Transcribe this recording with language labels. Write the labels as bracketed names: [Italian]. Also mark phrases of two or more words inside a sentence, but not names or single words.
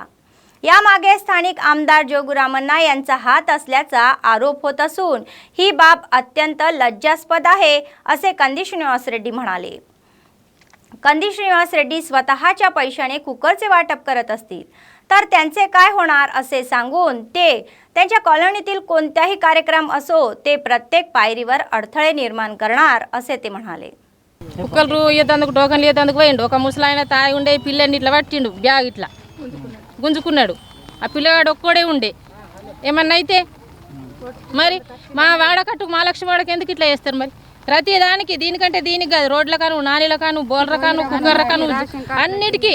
[Marathi] यामागे स्थानिक आमदार जोगुरामन्ना यांचा हात असल्याचा आरोप होत असून ही बाब अत्यंत लज्जास्पद आहे असे कंदी श्रीनिवास रेड्डी म्हणाले. कंदी श्रीनिवास रेड्डी स्वतःच्या पैशाने कुकरचे वाटप करत असतील तर त्यांचे काय होणार असे सांगून ते त्यांच्या कॉलनीतील कोणताही कार्यक्रम असो ते प्रत्येक पायरीवर अडथळे निर्माण करणार असे ते म्हणाले. [Telugu] కుక్కలు ఇయ్యేందుకు టోకన్లు ఇయ్యేందుకు పోయిండు. ఒక ముసలాయన తాగి ఉండే పిల్లని ఇట్లా పట్టిండు, బ్యాగ్ ఇట్లా గుంజుకున్నాడు. ఆ పిల్లగాడు ఒక్కడే ఉండే. ఏమన్నా అయితే మరి మా వాడకట్టుకు మా లక్ష్మి వాడకి ఎందుకు ఇట్లా చేస్తారు? మరి ప్రతి దానికి దీనికంటే దీనికి కాదు, రోడ్ల కాను, నాలీల కాను, బోర్ల కాను, కుక్కర్ల కాను, అన్నిటికీ